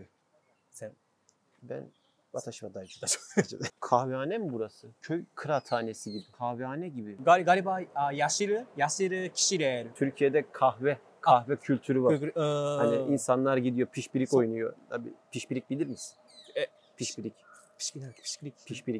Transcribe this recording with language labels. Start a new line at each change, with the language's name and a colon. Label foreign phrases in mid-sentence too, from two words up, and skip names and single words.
Turkish: Sen
Japanese: Ben 私は大丈夫です.
Turkish: Kahvehane mi burası? Köy kıraathanesi gibi. Kahvehane gibi. galiba yaşlı kişiler. Türkiye'de kahve kültürü var. Hani Hani insanlar gidiyor pişpirik oynuyor. Tabii pişpirik bilir misin? Pişpirik. Pişpirik.